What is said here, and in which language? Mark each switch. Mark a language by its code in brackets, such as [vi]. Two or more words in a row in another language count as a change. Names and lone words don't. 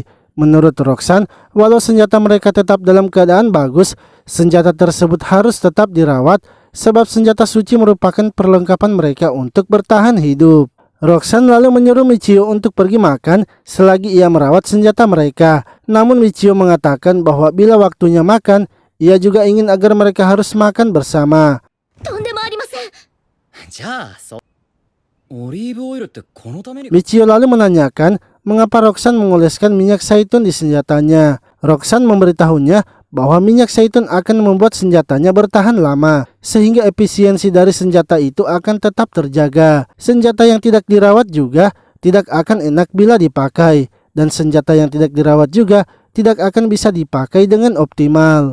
[id] Menurut Roxanne, walau senjata mereka tetap dalam keadaan bagus, senjata tersebut harus tetap dirawat sebab senjata suci merupakan perlengkapan mereka untuk bertahan hidup. Roxanne lalu menyuruh Michio untuk pergi makan selagi ia merawat senjata mereka. Namun Michio mengatakan bahwa bila waktunya makan, ia juga ingin agar mereka harus makan bersama. [ja] とんでもありません。じゃあ、オリーブオイルってこのために。 [id] Michio lalu menanyakan mengapa Roxanne mengoleskan minyak zaitun di senjatanya. Roxanne memberitahunya bahwa minyak zaitun akan membuat senjatanya bertahan lama, sehingga efisiensi dari senjata itu akan tetap terjaga. Senjata yang tidak dirawat juga tidak akan enak bila dipakai, dan senjata yang tidak dirawat juga tidak akan bisa dipakai dengan optimal.